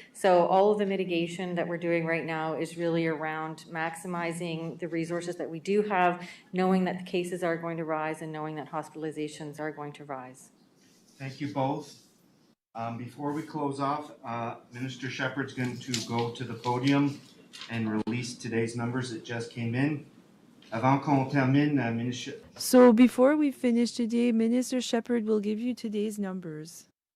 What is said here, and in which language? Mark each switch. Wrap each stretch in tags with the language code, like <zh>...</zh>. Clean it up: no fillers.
<en>So all of the mitigation that we're doing right now is really around maximizing the resources that we do have, knowing that the cases are going to rise and knowing that hospitalizations are going to rise. Thank you both. Before we close off, Minister Shephard's going to go to the podium and release today's numbers that just came in.</en> <fr>Avant qu'on termine, Minister...</fr> <en>So before we finish today, Minister Shephard will give you today's numbers.</en>